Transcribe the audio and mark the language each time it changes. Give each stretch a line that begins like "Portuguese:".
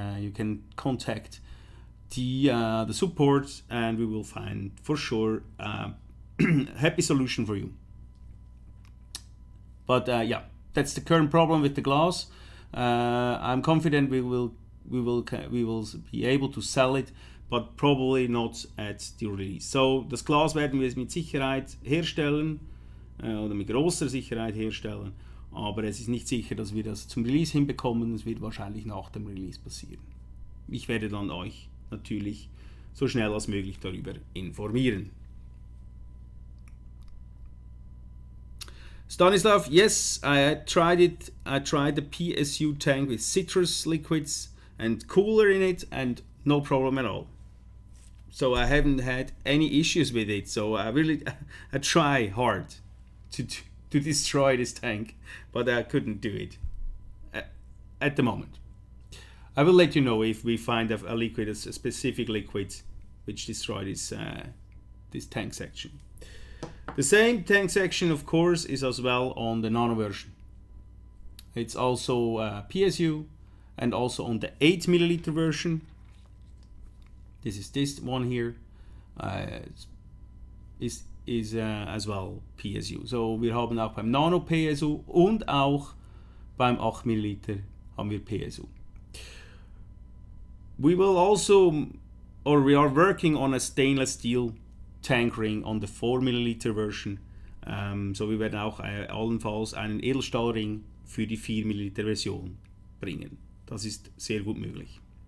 English: You can contact the support, and we will find for sure a happy solution for you. But yeah, that's the current problem with the glass. I'm confident we will be able to sell it, but probably not at the release.
German: So das Glas werden wir mit Sicherheit herstellen oder mit großer Sicherheit herstellen, aber es ist nicht sicher, dass wir das zum Release hinbekommen. Es wird wahrscheinlich nach dem Release passieren. Ich werde dann euch natürlich so schnell als möglich darüber informieren.
English: Stanislav, yes, I tried it. I tried the PSU tank with citrus liquids and cooler in it, and no problem at all. So I haven't had any issues with it. So I try hard to destroy this tank, but I couldn't do it at the moment. I will let you know if we find a liquid, a specific liquid, which destroys this tank section. The same tank section, of course, is as well on the Nano version. It's also PSU, and also on the 8 milliliter version. This is this one here. Is as well PSU.
German: So wir haben auch beim Nano PSU und auch beim 8 milliliter haben wir PSU.
English: We will also, or we are working on a stainless steel tank ring on the 4 milliliter version.
German: So wir werden auch allenfalls einen Edelstahlring für die 4 milliliter Version bringen. Das ist sehr gut möglich.